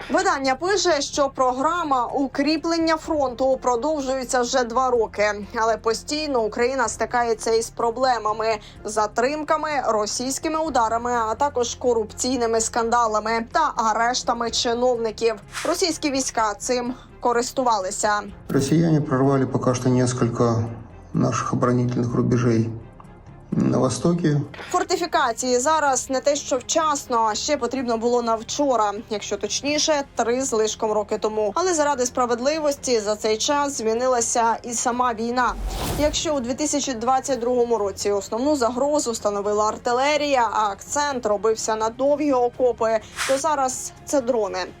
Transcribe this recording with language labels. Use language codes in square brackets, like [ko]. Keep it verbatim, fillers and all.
[uk] Видання пише, що програма «Укріплення фронту» продовжується вже два роки. Але постійно Україна стикається із проблемами, затримками, російськими ударами, а також корупційними скандалами та арештами чиновників. Російські війська цим користувалися. [ru] Россияне прорвали пока что несколько наших оборонительных рубежей на востоке. [uk] Фортифікації зараз не те, що вчасно, а ще потрібно було на вчора, якщо точніше, три з лишком роки тому. Але заради справедливості за цей час змінилася і сама війна. Якщо у дві тисячі двадцять другому році основну загрозу становила артилерія, а акцент робився на довгі окопи, то зараз це дрони.